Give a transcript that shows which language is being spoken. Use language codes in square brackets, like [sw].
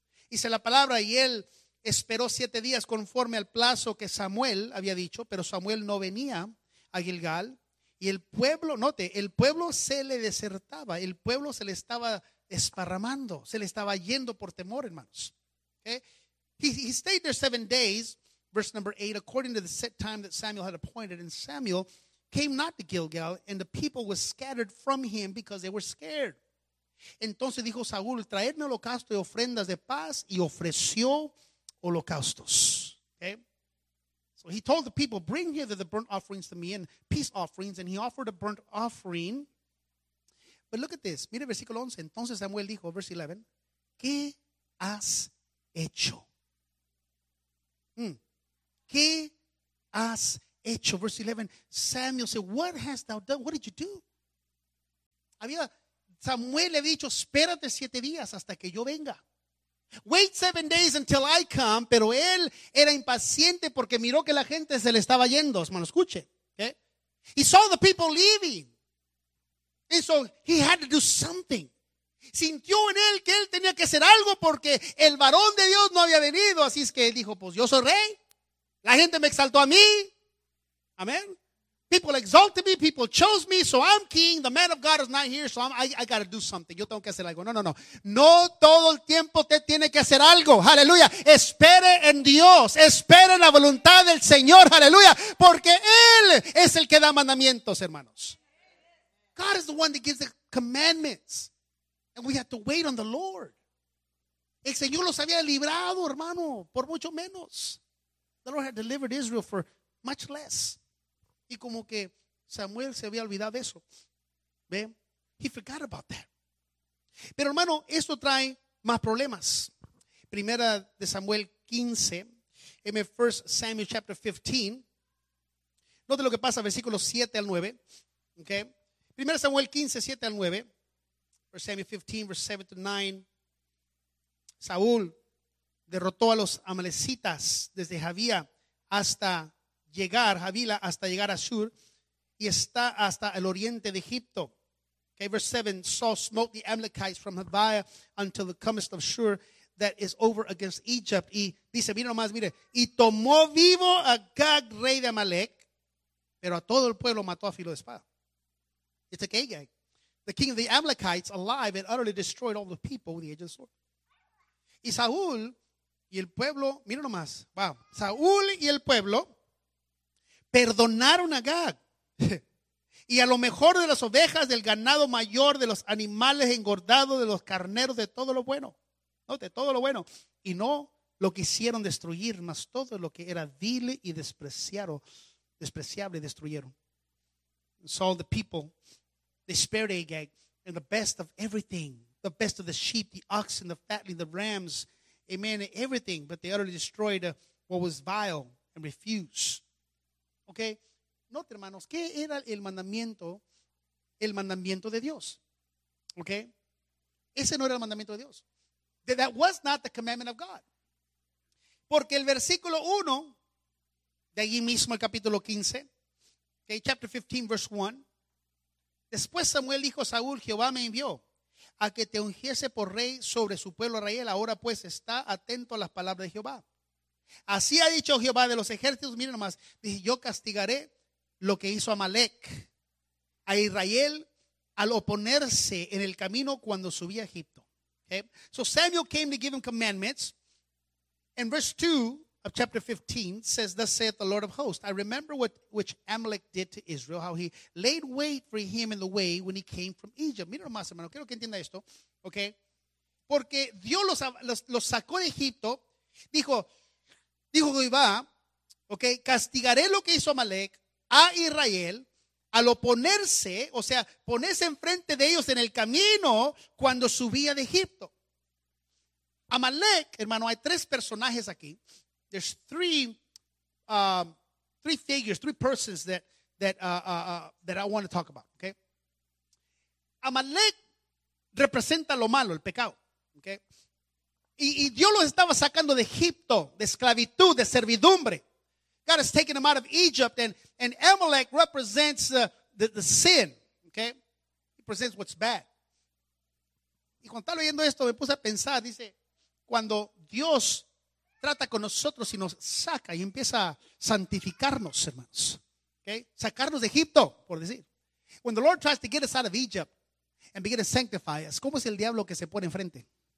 [es] Dice la palabra y él esperó 7 días conforme al plazo que Samuel había dicho, pero Samuel no venía a Gilgal. Y el pueblo, note, el pueblo se le desertaba, el pueblo se le estaba esparramando, se le estaba yendo por temor, hermanos. [en] Okay. He stayed there 7 days, verse number 8, according to the set time that Samuel had appointed. And Samuel came not to Gilgal, and the people were scattered from him because they were scared. [es] Entonces dijo Saúl, traedme holocausto y ofrendas de paz, y ofreció holocaustos. [en] Okay. So he told the people, bring here the burnt offerings to me and peace offerings, and he offered a burnt offering. But look at this. [es] Mire versículo 11. Entonces Samuel dijo, [en] verse 11, [es] ¿qué has hecho? ¿Qué has [en] hecho. Verse 11, Samuel said, what hast thou done? What did you do? [es] Samuel le ha dicho, espérate 7 días hasta que yo venga. [en] Wait 7 days until I come. [es] Pero él era impaciente porque miró que la gente se le estaba yendo. Hermano, escuche. [en] He saw the people leaving. And so he had to do something. [es] Sintió en él que él tenía que hacer algo porque el varón de Dios no había venido. Así es que él dijo, pues yo soy rey. La gente me exaltó a mí. Amén. People exalted me, people chose me, so I'm king. The man of God is not here, so I got to do something. Yo tengo que hacer algo. No. No todo el tiempo te tiene que hacer algo. Aleluya. Espere en Dios. Espere en la voluntad del Señor. Aleluya. Porque Él es el que da mandamientos, hermanos. [en] God is the one that gives the commandments. And we have to wait on the Lord. [es] El Señor los había librado, hermano, por mucho menos. [en] The Lord had delivered Israel for much less. [es] Y como que Samuel se había olvidado de eso. ¿Ve? [en] He forgot about that. [es] Pero hermano, esto trae más problemas. Primera de Samuel 15. [en] First Samuel chapter 15. [es] Note lo que pasa, versículos 7 al 9. Okay. Primera Samuel 15, 7 al 9. [en] First Samuel 15, verse 7 to 9. [es] Saúl derrotó a los amalecitas desde Javía hasta llegar Havila, hasta llegar a Shur, y está hasta el oriente de Egipto. [en] Okay, verse 7, Saul smote the Amalekites from Havila until the comest of Shur, that is over against Egypt. [es] Y dice, mira nomás, mire, y tomó vivo a Gag, rey de Amalek, pero a todo el pueblo mató a filo de espada. [en] It's okay, Gag. The king of the Amalekites alive and utterly destroyed all the people with the edge of the sword. [es] Y Saúl y el pueblo, mira nomás, wow, Saúl y el pueblo perdonaron a Gag y a lo mejor de las ovejas, del ganado mayor, de los animales engordados, de los carneros, de todo lo bueno, no, de todo lo bueno, y no lo quisieron destruir, mas todo lo que era vil y despreciable destruyeron. [en] And so the people, they spared Agag and the best of everything, the best of the sheep, the oxen, the fatling, the rams, amen, everything, but they utterly destroyed what was vile and refused. [es] Okay, note, hermanos, ¿qué era el mandamiento? El mandamiento de Dios. Okay, ese no era el mandamiento de Dios. [en] That was not the commandment of God. [es] Porque el versículo 1, de allí mismo el capítulo 15, okay, [en] chapter 15, verse 1, [es] después Samuel dijo a Saúl, Jehová me envió a que te ungiese por rey sobre su pueblo Israel. Ahora pues está atento a las palabras de Jehová. Así ha dicho Jehová de los ejércitos, miren nomás, dice, yo castigaré lo que hizo Amalek a Israel al oponerse en el camino cuando subí a Egipto. [en] Okay. So Samuel came to give him commandments. And verse 2 of chapter 15 says, thus saith the Lord of hosts, I remember which Amalek did to Israel, how he laid wait for him in the way when he came from Egypt. [es] Miren nomás, hermano, quiero que entienda esto, okay. Porque Dios los sacó de Egipto, dijo Jehová, okay, castigaré lo que hizo Amalek a Israel al oponerse, o sea, ponerse enfrente de ellos en el camino cuando subía de Egipto. Amalek, hermano, hay tres personajes aquí. [en] There's three persons that I want to talk about, okay? [es] Amalek representa lo malo, el pecado, okay? Y Dios los estaba sacando de Egipto, de esclavitud, de servidumbre. [en] God has taken them out of Egypt, and Amalek represents the sin, okay? It presents what's bad. [es] Y cuando estaba leyendo esto, me puse a pensar, dice, cuando Dios trata con nosotros y nos saca y empieza a santificarnos, hermanos, okay? Sacarnos de Egipto, por decir. [en] When the Lord tries to get us out of Egypt and begin to sanctify us, [es] ¿cómo es el diablo que se pone enfrente?